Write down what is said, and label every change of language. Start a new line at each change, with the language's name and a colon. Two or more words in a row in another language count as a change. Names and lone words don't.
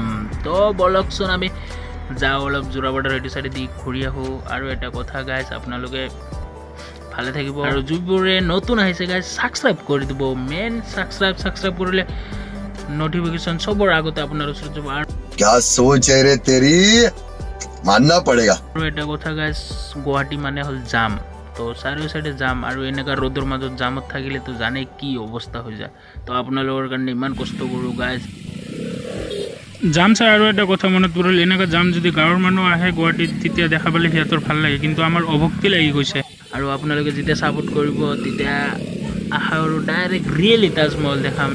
Assamese: তো বলকচোন আমি যাওঁ অলপ যোৰাবাটৰ সেইটো চাইডে দি ঘূৰি আহোঁ। আৰু এটা কথা গাইজ, আপোনালোকে ভালে থাকিব আৰু যিবোৰে নতুন আহিছে গাইজ সাবস্ক্ৰাইব কৰি দিব। মেইন সাবস্ক্ৰাইব কৰিলে নটিফিকেশ্যন সবৰ আগতে আপোনাৰ ওচৰত যাব। আৰু
Hindi: क्या सोच है रे तेरी, मानना पड़ेगा।
Assamese: আৰু এটা কথা গাইজ, গুৱাহাটী মানে হ'ল জাম। তো চাৰিও চাইডে জাম আৰু এনেকুৱা ৰ'দৰ মাজত জামত থাকিলে তো জানে কি অৱস্থা হৈ যায়। তো আপোনালোকৰ কাৰণে ইমান কষ্ট কৰোঁ গাইজ। জাম চাই আৰু এটা কথা মনত পৰিল, এনেকুৱা জাম যদি গাঁৱৰ মানুহ আহে গুৱাহাটীত তেতিয়া দেখা পালে সিহঁতৰ ভাল লাগে, কিন্তু আমাৰ অভক্তি লাগি গৈছে। আৰু আপোনালোকে যেতিয়া ছাপোৰ্ট কৰিব তেতিয়া আশা কৰোঁ ডাইৰেক্ট ৰিয়েলি তাজমহল দেখাম।